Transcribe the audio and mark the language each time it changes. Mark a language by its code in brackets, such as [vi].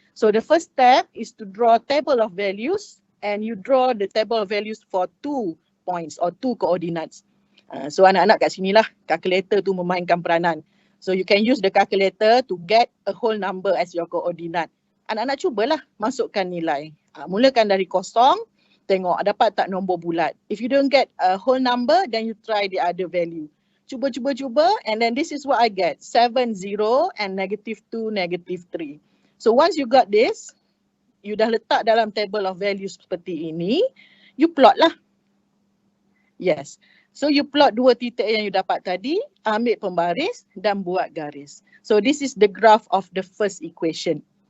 [en] So the first step is to draw table of values and you draw the table of values for 2 points or 2 coordinates. [ms] So anak-anak kat sinilah calculator tu memainkan peranan. [en] So you can use the calculator to get a whole number as your coordinate. [ms] Anak-anak cubalah masukkan nilai. Mulakan dari kosong, tengok dapat tak nombor bulat. [en] If you don't get a whole number, then you try the other value. Cuba, and then this is what I get. 7, 0 and negative 2, negative 3. So once you got this, you [ms] dah letak dalam [en] table of values [ms] seperti ini, [en] you plot lah. Yes. So you plot [ms] 2 titik yang you dapat tadi, ambil pembaris dan buat garis. [en] So this is the graph of the first equation.